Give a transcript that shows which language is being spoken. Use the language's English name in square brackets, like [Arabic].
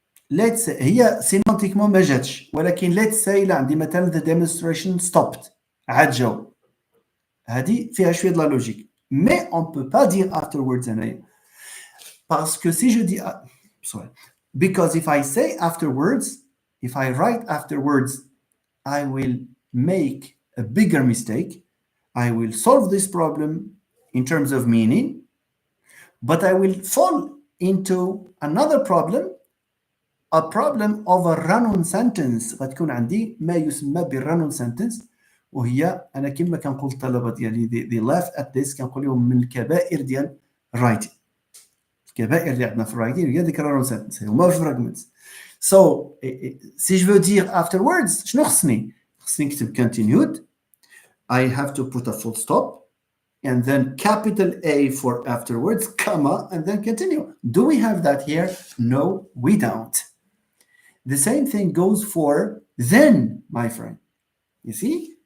[English] Let's say [Arabic] هي سيمانتيكمون ما جاتش ولكن [English] let's say لا عندي مثلا the demonstration stopped [Arabic] عاد جاو هذه فيها شويه [French] de la logique mais on peut pas dire afterwards هنايا parce que si je dis [English] sorry because if I say afterwards, if I write afterwards, I will make a bigger mistake. I will solve this problem in terms of meaning, but I will fall into another problem, a problem of a run-on sentence. [Arabic] غتكون عندي ما يسمى بالrun-on sentence وهي أنا كما كنقول الطلبة ديالي [English] they laugh at this [Arabic] كنقول لهم من الكبائر ديال writing. الكبائر اللي عندنا في writing هي ديك run-on sentence هما fragments. [French] So si je veux dire afterwards [Arabic] شنو خصني نكتب [French] continued. [English] I have to put a full stop and then capital A for afterwards, comma, and then continue. Do we have that here? No, we don't. The same thing goes for then, my friend. You see?